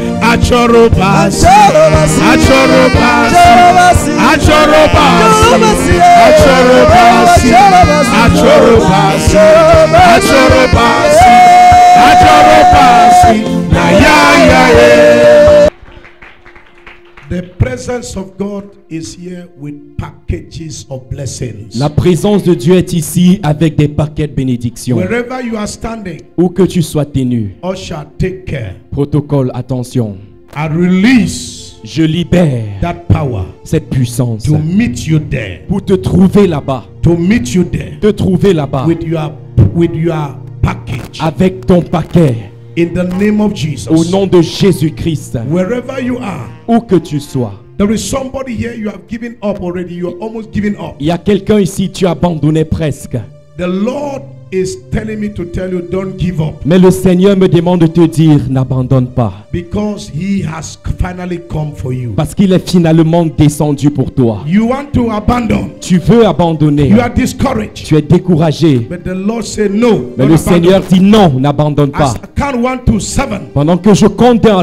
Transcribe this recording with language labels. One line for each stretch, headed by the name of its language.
English: Achorobasi, achorobasi, achorobasi, achorobasi, achorobasi, achorobasi, achorobasi, nayayaye. The presence of God is here with packages of blessings.
French: La présence de Dieu est ici avec des paquets de bénédictions.
English: Wherever you are standing,
French: Où que tu sois tenu,
English: usher, take care.
French: protocole, attention.
English: I release
French: Je libère
English: that power
French: cette puissance
English: to meet you there.
French: pour te trouver là-bas.
English: To meet you there
French: Te trouver là-bas
English: with your package.
French: avec ton paquet.
English: In the name of Jesus.
French: Au nom de Jésus-Christ.
English: Wherever you are,
French: Où que tu sois.
English: there is somebody here you have given up already. You are almost giving up.
French: Il y a quelqu'un ici, tu as abandonné presque.
English: The Lord is telling me to tell you, don't give up.
French: Mais le Seigneur me demande de te dire, n'abandonne pas.
English: Because He has finally come for you.
French: Parce qu'il est finalement descendu pour toi.
English: You want to abandon.
French: Tu veux abandonner.
English: You are discouraged.
French: Tu es découragé.
English: But the Lord said no.
French: Mais
English: don't
French: le
English: abandon.
French: Seigneur dit non, n'abandonne
English: As
French: pas.
English: I count 1 to 7.
French: Pendant que je compte de 1 à